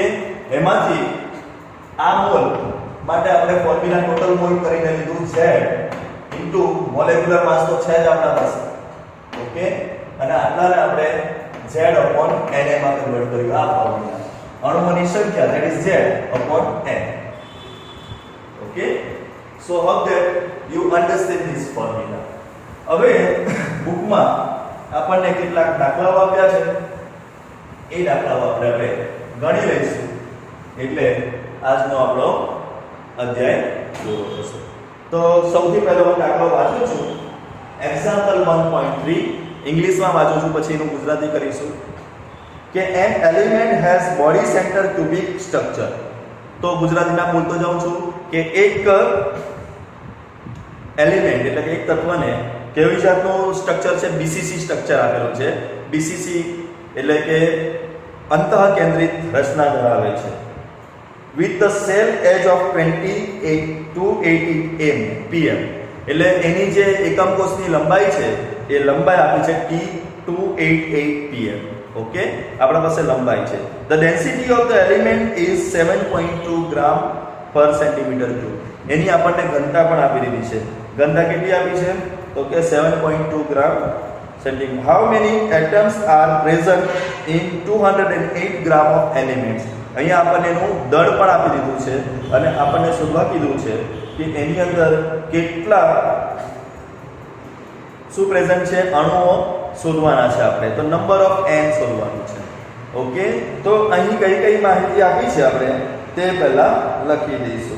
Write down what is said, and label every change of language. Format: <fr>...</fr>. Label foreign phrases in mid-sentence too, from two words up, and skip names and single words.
<gu>એમાંથી આ મોલ માટે આપણે ફોર્મ્યુલા</gu> <en>total mole</en> <gu>કરીને લીધું Z ઇન્ટુ</gu> <en>molecular mass</en> <gu>તો છે જ આપણા પાસે, ઓકે. અને આટલાને આપણે Z upon Na માં કન્વર્ટ કર્યું આ ફોર્મ્યુલા.</gu> <en>સંખ્યા that is z upon n. Okay, so hope that you understand this formula.</en> <gu>હવે બુકમાં આપણને કેટલાક દાખલાઓ આપ્યા છે, એ દાખલાઓ આપણે ગણી લઈશું એટલે આજનો આપણો અધ્યાય પૂરો થશે. તો સૌથી પહેલો હું દાખલો વાંચું છું, એક્ઝામ્પલ 1.3 ઇંગ્લિશમાં વાંચું છું, પછી એનું ગુજરાતી કરીશું કે</gu> <en>an element has body center cubic structure.</en> <gu>તો ગુજરાતીમાં બોલતો જાઉં છું કે એક એલિમેન્ટ એટલે કે એક તત્વને કેવી જાતનું સ્ટ્રક્ચર છે,</gu> <en>BCC structure</en> <gu>આપેલું છે. બીસીસી એટલે કે અંતઃકેન્દ્રિત રચના ધરાવે છે.</gu> <en>with the cell edge of 280 pm</en> <gu>એટલે એની જે એકમ કોષની લંબાઈ છે એ લંબાઈ આપી છે T288 pm. ઓકે, આપણા પાસે લંબાઈ છે.</gu> <en>the density of the element is 7.2 gram per centimeter cube.</en> <gu>એની આપણને ઘનતા પણ આપી દીધી છે. ઘનતા કેટલી આપી છે તો કે 7.2</gu> <en>gram centimeter. how many atoms are present in 208 gram of elements?</en> <gu>અહીંયા આપણને એનું દળ પણ આપી દીધું છે અને આપણને શોધવા કીધું છે કે એની અંદર કેટલા શું પ્રેઝન્ટ છે, અણુઓ શોધવાના છે આપણે. તો</gu> <en>number of n</en> <gu>શોધવાનું છે. ઓકે, તો અહીં કઈ કઈ માહિતી આપી છે આપણે તે પહેલા લખી દઈશું.</gu>